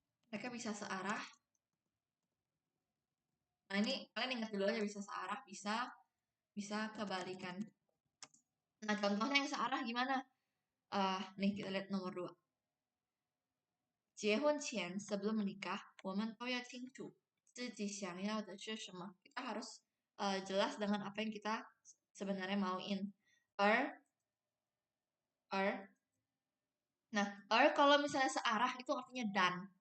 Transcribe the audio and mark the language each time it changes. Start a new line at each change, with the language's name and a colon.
Indonesian: Mereka bisa searah. Nah, ini kalian ingat dulu aja, bisa searah, bisa kebalikan. Nah, contohnya yang searah gimana? Nih kita lihat nomor 2.
Chinese: 结婚前
Indonesian: sebelum menikah,
Chinese: 我们都要清楚自己想要的是什么.
Indonesian: Kita harus jelas dengan apa yang kita sebenarnya mauin. Nah, kalau misalnya searah itu artinya dan.